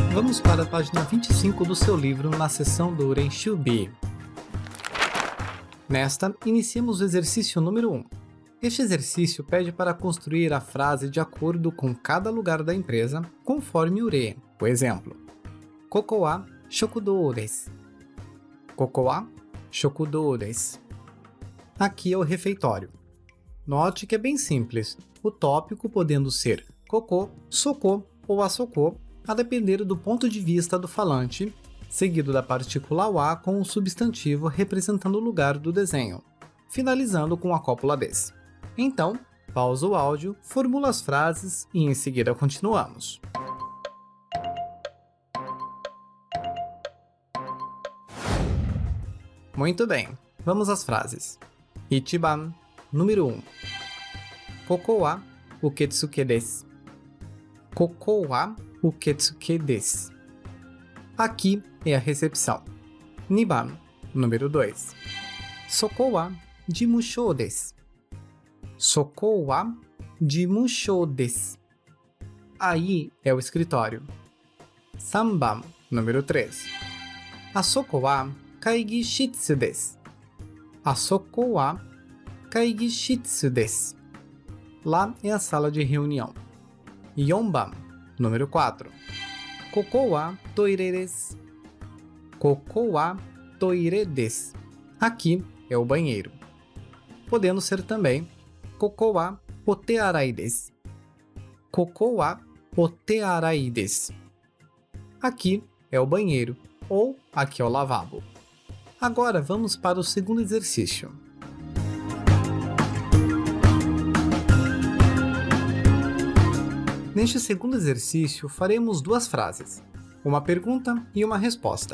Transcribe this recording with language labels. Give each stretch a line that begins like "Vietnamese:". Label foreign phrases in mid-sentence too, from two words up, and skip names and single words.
Portuguese: Vamos para a página 25 do seu livro na seção do Renshubi. Nesta, iniciemos o exercício número 1. Este exercício pede para construir a frase de acordo com cada lugar da empresa, conforme o re. Por exemplo,
Japanese: ここは食堂です. ここは食堂です.
Portuguese: Aqui é o refeitório. Note que é bem simples, o tópico podendo ser koko, soko ou asoko, a depender do ponto de vista do falante, seguido da partícula wa com o substantivo representando o lugar do desenho, finalizando com a cópula des. Então, pausa o áudio, formula as frases e em seguida continuamos. Muito bem, vamos às frases. Ichiban, número 1.
Japanese: ここは受付です. ここは受付です.
Portuguese: Aqui é a recepção. Niban, número 2.
Japanese: そこは事務所です。そこは事務所です.
Portuguese: Aí é o escritório. Sanban, número 3.
Japanese: あそこは会議室です. あそこは会議室です.
Portuguese: Lá é a sala de reunião. Yonban, número 4.
Japanese: ここはトイレです. ここはトイレです.
Portuguese: Aqui é o banheiro. Podendo ser também
Japanese: ここはお手洗いです. ここはお手洗いです.
Portuguese: Aqui é o banheiro, ou aqui é o lavabo. Agora vamos para o segundo exercício. Neste segundo exercício, faremos duas frases, uma pergunta e uma resposta.